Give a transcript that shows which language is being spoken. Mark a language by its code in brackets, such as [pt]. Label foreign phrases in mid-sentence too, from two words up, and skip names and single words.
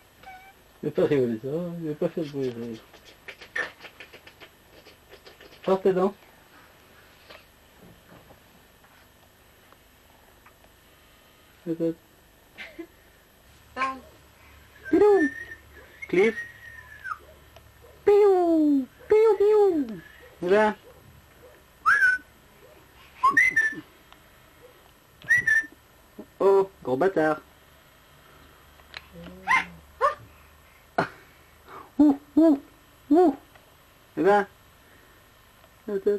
[fr] Il va pas rigoler ça, il va pas faire de bruit. Sors tes dents. Peut-être. Pilou. Cliff. Piou. Piou, piou. Eh ben. Oh, gros bâtard. Ouh, ouh, ouh. Eh ben. Peut-être.